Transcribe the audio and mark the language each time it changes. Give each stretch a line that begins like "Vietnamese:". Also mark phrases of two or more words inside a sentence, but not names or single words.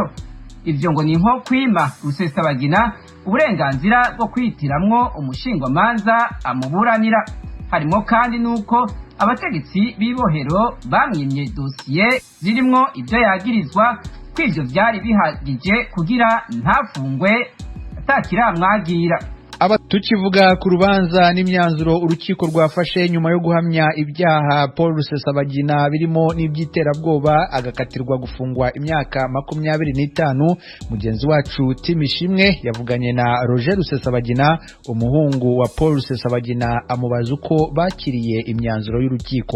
Rundi: Ivyo ngo ni nko kwima Rusesabagina uburenganzira bwo kwitiramwo umushingwamanza amuburanira. Harimo kandi nuko abategetsi b'ibohero bamwimye dosiye zirimwo ibyo yagirizwa, kw'ivyo byari bihagije kugira ntafungwe atakiramwagira. tukivuga ku rubanza n'imyanzuro urukiko rwafashe nyuma yo guhamya ibyaha Paul Rusesabagina birimo n'ibyiterabwoba agakatirwa gufungwa imyaka 25, mugenzi wacu Timishimwe yavuganye na Roger Rusesabagina umuhungu wa Paul Rusesabagina amubaza uko bakiriye imyanzuro y'urukiko.